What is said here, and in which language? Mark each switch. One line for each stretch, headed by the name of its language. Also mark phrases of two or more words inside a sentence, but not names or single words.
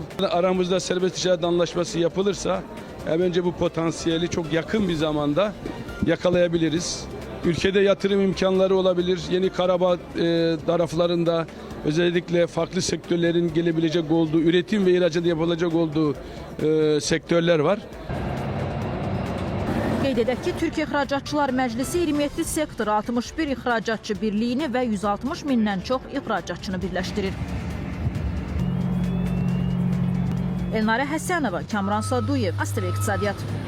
Turkish: Aramızda serbest ticaret anlaşması yapılırsa bence bu potansiyeli çok yakın bir zamanda yakalayabiliriz. ülkede yatırım imkanları olabilir. Yeni Karabağ taraflarında özellikle farklı sektörlerin gelebilecek olduğu, üretim ve ihracat yapılacak olduğu sektörler var.
Azerbaijani: Qeyd edək ki, Türkiyə İxracatçılar Məclisi 27 sektor, 61 ixracatçı birliyini və 160 mindən çox ixracatçını birləşdirir. Elnarə Həsənova, Kamran Saduyev, ATV İqtisadiyyat.